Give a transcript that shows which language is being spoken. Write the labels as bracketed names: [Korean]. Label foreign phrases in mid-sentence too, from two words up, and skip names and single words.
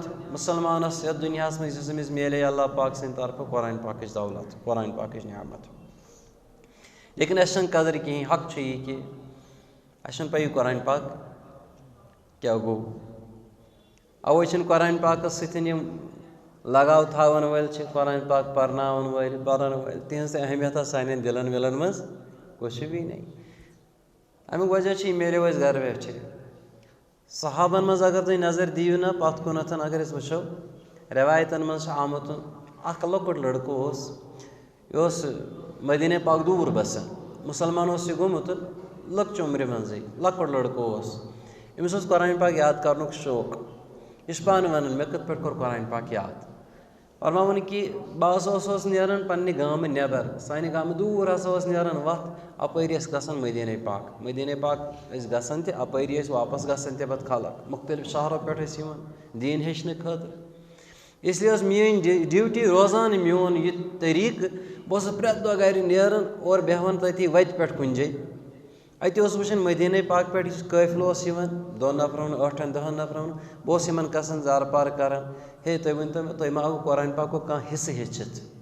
[Kashmiri] مُسلمانس یتھ دُنیاہس منٛز یُس أمِس میلے اللہ پاک سٕنٛدِ طرفہٕ قرآن پاکٕچ دولت قرآن پاکٕچ نعمت لیکن اَسہِ چھَنہٕ قدر کِہیٖنۍ حق چھُ یہِ کہِ اَسہِ چھُنہٕ پَیی قرآن پاک کیٛاہ گوٚو اَوَے چھِنہٕ قرآن پاکس سۭتۍ یِم لگاو تھاوان وٲلۍ چھِ قرآن پاک پرناوان وٲلۍ پرن وٲلۍ تِہنٛز تہِ اہمیتہ سانٮ۪ن دِلن وِلن منٛز [Urdu] کچھ بھی نہیں [Kashmiri] اَمیُک وجہ چھُ یہِ میلیو اَسہِ گرٕ بیٹھے صحابن منٛز اگر تُہۍ نظر دِیِو نا پتھ کُنتھ اگر أسۍ وٕچھو رٮ۪وایتن منٛز چھُ آمُت اکھ لۄکُٹ لڑکہٕ اوس یہِ اوس مدیٖنہ پاک دوٗر بسان مُسلمان اوس یہِ گوٚمُت لۄکچہِ عُمرِ منٛزٕے لۄکُٹ لڑکہٕ اوس أمِس اوس قرآن پاک یاد کرنُک شوق یہِ چھُ پانہٕ ونان مےٚ کِتھ پٲٹھۍ کوٚر قرآن پاک یاد فرماوُن کہِ بہٕ ہسا اوسُس نیران پننہِ گامہٕ نٮ۪بر سانہِ گامہٕ دوٗر ہسا اوس نیران وتھ اپٲری ٲسۍ گژھان مدیٖنہ پاک ٲسۍ گژھان تہِ اپٲری ٲسۍ واپس گژھان تہِ پتہٕ خلق مختلف شہرو پٮ۪ٹھ ٲسۍ یِوان دیٖن ہیٚچھنہٕ خٲطرٕ [Urdu] اس لیے [Kashmiri] ٲس میٲنۍ ڈیوٹی روزان میون یہِ طریٖقہٕ بہٕ اوسُس پرٛٮ۪تھ دۄہ گرِ نیران اور بیٚہوان تٔتی وتہِ پٮ۪ٹھ کُنہِ جایہِ اَتہِ اوس وٕچھان مدیٖنہ پاک پٮ۪ٹھ یُس قٲفلہٕ اوس یِوان 2 نفرن 8 10 نفرن بہٕ اوسُس یِمن قسم زارٕ پار کران ہے تُہۍ ؤنۍتو مےٚ تۄہہِ ما آوٕ قرآن پاکُک کانٛہہ حِصہٕ ہیٚچھِتھ